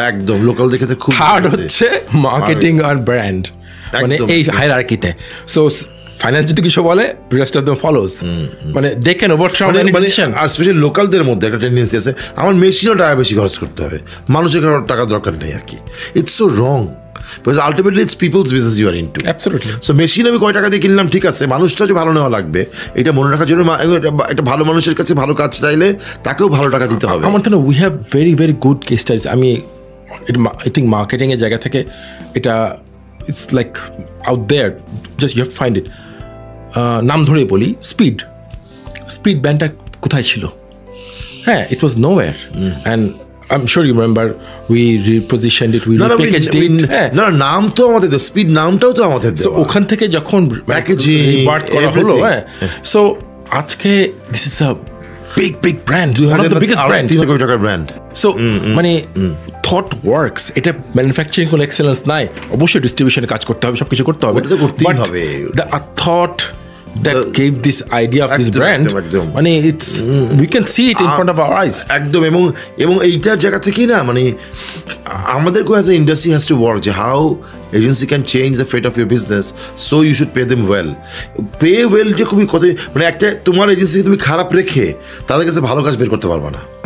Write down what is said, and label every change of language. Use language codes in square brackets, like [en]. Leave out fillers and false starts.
[bn] একদম লোকাল দেখে খুব, থার্ড হচ্ছে মার্কেটিং আর ব্র্যান্ড, মানে এই হায়ারার্কিতে। [en] so finance [bn] যদি কিছু বলে, [en] Rest of them follows, মানে they can overturn any decision. [bn] আর specially লোকালদের মধ্যে একটা টেন্ডেন্সি আছে, আমার মেশিনও টাকা বেশি খরচ করতে হবে, মানুষের টাকা দরকার নেই আর কি। [en] It's so wrong, because ultimately it's people's business you are into. Absolutely. [bn] So machine আমি কয় টাকা দিয়ে কিনলাম ঠিক আছে, মানুষটা যে ভালো নেওয়া লাগবে এটা মনে রাখার জন্য, একটা ভালো মানুষের কাছে ভালো কাজ চাইলে তাকেও ভালো টাকা দিতে হবে। আমার তো [en] We have very very good case studies. আমি I think [bn] মার্কেটিংয়ের জায়গা থেকে এটা [en] It's like out there, just you have find it. [bn] নাম ধরে বলি, স্পিড ব্যান্ডটা কোথায় ছিল? [en] হ্যাঁ, it was nowhere, and I'm sure you remember we repositioned it, we repackaged it. [bn] না, নাম তো আমাদের, স্পিড নামটাও তো আমাদের। So ওখান থেকে যখন প্যাকেজিং রিবার্থ করা হলো, [en] হ্যাঁ, সো [bn] আজকে [en] this is a big brand, one of the biggest brand, [bn] 3 কোটি টাকার ব্র্যান্ড। সো মানে [en] thought works, [bn] এটা ম্যানুফ্যাকচারিং কোনো এক্সেলেন্স নাই, অবশ্যই ডিস্ট্রিবিউশনে কাজ করতে হবে, সবকিছু করতে হবে, ওটা তো করতেই হবে। [en] The thought that gave this idea of this brand, মানে it's we can see it in front of our eyes. [bn] একদম, এবং এইটার জায়গা থেকেই না, মানে আমাদেরকে [en] As a industry has to work, যে how agency can change the fate of your business, so you should pay them well. Pay well [bn] যে খুবই কত, মানে একটা তোমার এজেন্সিকে তুমি খারাপ রেখে তাদের কাছে ভালো কাজ বের করতে পারবা না।